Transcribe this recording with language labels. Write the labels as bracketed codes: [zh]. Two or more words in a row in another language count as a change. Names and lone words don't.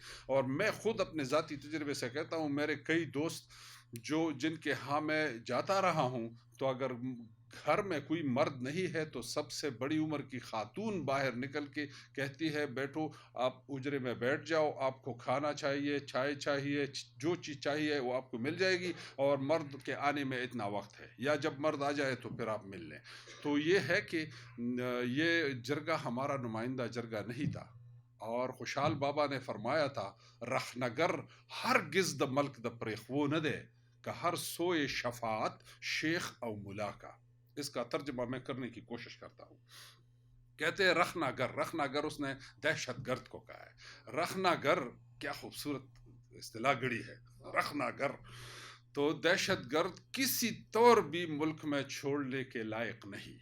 [ur] اور میں خود اپنے ذاتی تجربے سے کہتا ہوں، میرے کئی دوست جن کے ہاں میں جاتا رہا ہوں، تو اگر گھر میں کوئی مرد نہیں ہے تو سب سے بڑی عمر کی خاتون باہر نکل کے کہتی ہے بیٹھو آپ اجرے میں بیٹھ جاؤ، آپ کو کھانا چاہیے، چائے چاہیے، جو چیز چاہیے وہ آپ کو مل جائے گی، اور مرد کے آنے میں اتنا وقت ہے، یا جب مرد آ جائے تو پھر آپ مل لیں. تو یہ ہے کہ یہ جرگہ ہمارا نمائندہ جرگہ نہیں تھا. [ps] اور خوشحال بابا نے فرمایا تھا، رخ نگر ہرگز د ملک د پریخو نہ دے کہ ہر سوئے شفاعت شیخ او ملا کا. [ur] اس کا ترجمہ میں کرنے کی کوشش کرتا ہوں. کہتے ہیں رخنا گر اس نے دہشت گرد کو کہا ہے. رخنا گر کیا خوبصورت اصطلاح گڑی ہے. رخنا گر تو دہشت گرد کسی طور بھی ملک میں چھوڑنے کے لائق نہیں.